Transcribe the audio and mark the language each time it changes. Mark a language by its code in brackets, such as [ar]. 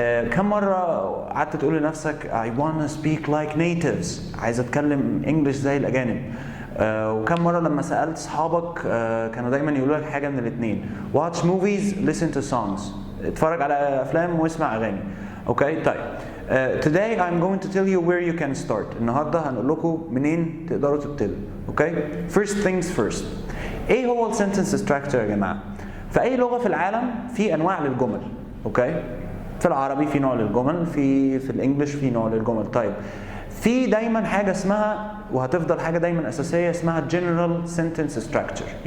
[ar] كم مرة قعدت تقول لنفسك [en] I wanna speak like natives، [ar] عايز اتكلم انجلش زي الاجانب. وكم مرة لما سألت اصحابك كانوا دايما يقولوا لك حاجة من الاثنين، [en] watch movies listen to songs، [ar] اتفرج على افلام واسمع اغاني. [en] طيب today I'm going to tell you where you can start. [ar] النهارده هنقول لكم منين تقدروا تبتدوا. [en] first things first، [ar] ايه هو السنتنس ستراكشر يا جماعة؟ في اي لغة في العالم في انواع للجمل. في العربي في نوع للجمل، في الانجليش في نوع للجمل. طيب في دايما حاجه اسمها، وهتفضل حاجه دايما اساسيه، اسمها general sentence structure.